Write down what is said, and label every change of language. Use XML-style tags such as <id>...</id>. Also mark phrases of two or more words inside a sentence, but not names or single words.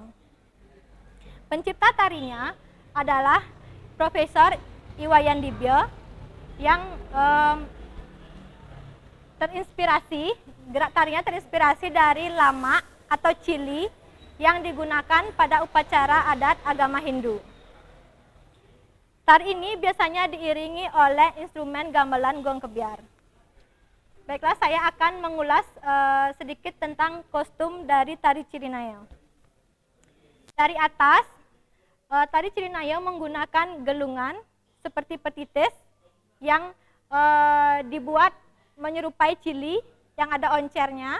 <id>Pencipta tarinya adalah Profesor Iwayan Dibyo yang gerak tarinya terinspirasi dari lama atau cili yang digunakan pada upacara adat agama Hindu. Tari ini biasanya diiringi oleh instrumen gamelan gong kebiar. Baiklah, saya akan mengulas sedikit tentang kostum dari tari Cilinaya. Dari atas, tari Cilinaya menggunakan gelungan seperti petitis yang dibuat menyerupai cili yang ada oncernya.</id>